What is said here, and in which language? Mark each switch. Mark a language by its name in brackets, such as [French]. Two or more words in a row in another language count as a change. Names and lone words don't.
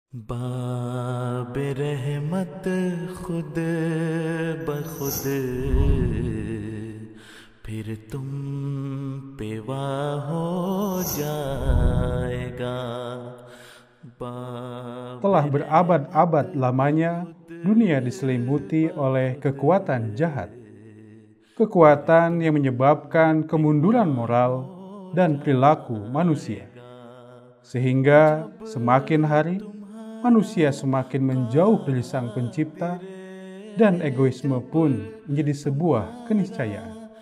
[Urdu] बाब रहमत खुद बखुद फिर तुम पे वाह हो जाएगा. [Indonesian] Telah berabad-abad lamanya, dunia diselimuti oleh kekuatan jahat. Kekuatan yang menyebabkan kemunduran moral dan perilaku manusia. Sehingga semakin hari, manusia semakin menjauh dari Sang Pencipta dan egoisme pun menjadi sebuah keniscayaan.